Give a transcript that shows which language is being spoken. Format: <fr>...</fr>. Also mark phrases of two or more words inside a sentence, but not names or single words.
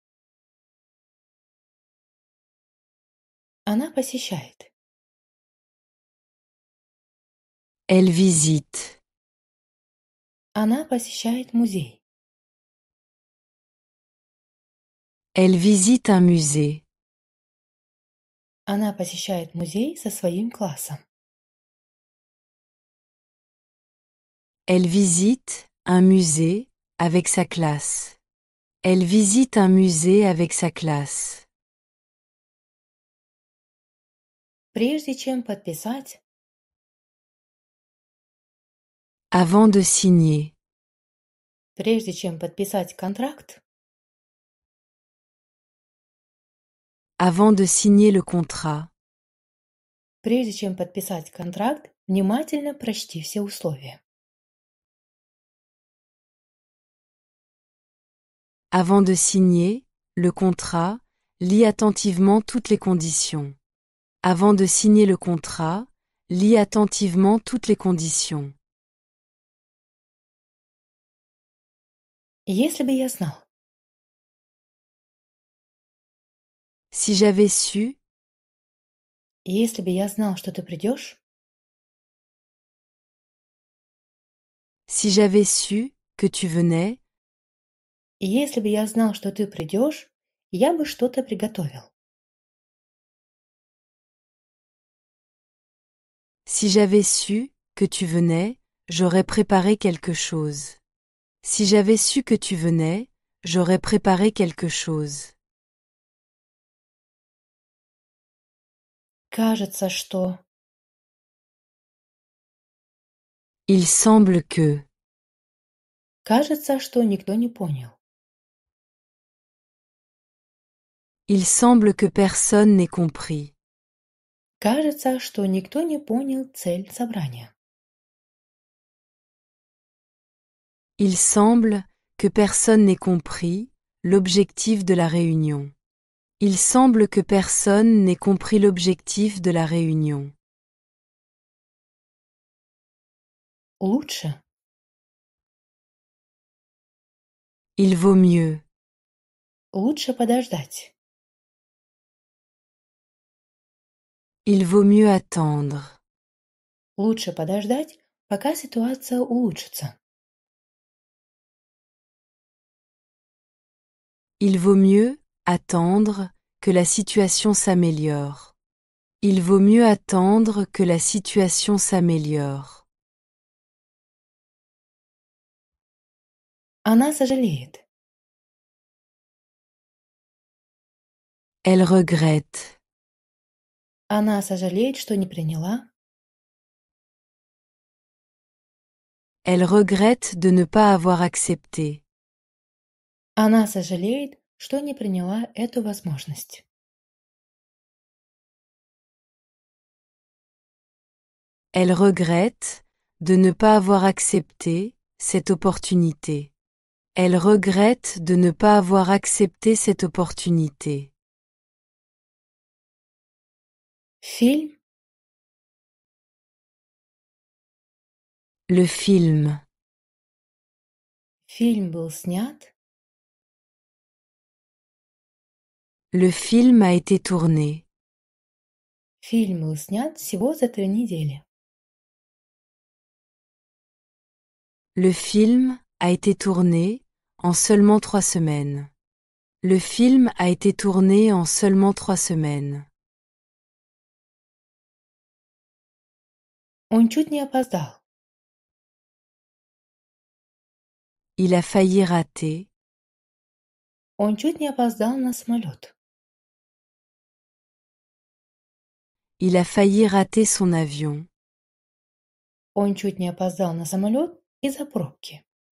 <ru>Она посещает.</ru> <fr>Elle visite.</fr> <ru>Она посещает музей.</ru> <fr>Elle visite un musée.</fr> <ru>Она посещает музей со своим классом.</ru> <fr>Elle visite un musée avec sa classe. Elle visite un musée avec sa classe.</fr> <ru>Прежде чем подписать,</ru> <fr>Avant de signer.</fr> <ru>прежде чем подписать контракт,</ru> <fr>Avant de signer le contrat.</fr> <ru>прежде чем подписать контракт, внимательно прочти все условия.</ru> <fr>Avant de signer le contrat, lis attentivement toutes les conditions. Avant de signer le contrat, lis attentivement toutes les conditions.</fr> <ru>Если бы я знал,</ru> <fr>Si j'avais su,</fr> <ru>если бы я знал, что ты придешь,</ru> <fr>si j'avais su que tu venais,</fr> <ru>если бы я знал, что ты придешь, я бы что-то приготовил.</ru> <fr>si j'avais su que tu venais, j'aurais préparé quelque chose. Si j'avais su que tu venais, j'aurais préparé quelque chose.</fr> <ru>Кажется, что...</ru> <fr>Il semble que.</fr> <ru>Кажется, что никто не понял.</ru> <fr>Il semble que personne n'ait compris.</fr> <ru>Кажется, что никто не понял цель собрания.</ru> <fr>Il semble que personne n'ait compris l'objectif de la réunion. Il semble que personne n'ait compris l'objectif de la réunion.</fr> <ru>Лучше.</ru> <fr>Il vaut mieux.</fr> <ru>Лучше подождать.</ru> <fr>Il vaut mieux attendre.</fr> <ru>Лучше подождать, пока ситуация улучшится.</ru> <fr>Il vaut mieux attendre que la situation s'améliore. Il vaut mieux attendre que la situation s'améliore.</fr> <ru>Она сожалеет.</ru> <fr>Elle regrette.</fr> <ru>Она сожалеет, что не приняла.</ru> <fr>Elle regrette de ne pas avoir accepté.</fr> <ru>Она сожалеет, что не приняла эту возможность.</ru> <fr>Elle regrette de ne pas avoir accepté cette opportunité. Elle regrette de ne pas avoir accepté cette opportunité.</fr> <ru>Фильм.</ru> <fr>Le film.</fr> <ru>Фильм был снят.</ru> <fr>Le film a été tourné.</fr> <ru>Фильм был снят всего за 3 недели.</ru> <fr>Le film a été tourné en seulement 3 semaines. Le film a été tourné en seulement 3 semaines.</fr> <ru>Он чуть не опоздал.</ru> <fr>Il a failli rater.</fr> <ru>Он чуть не опоздал на самолет.</ru> <fr>Il a failli rater son avion.</fr> <ru>Он чуть не опоздал на самолет из-за пробки.</ru>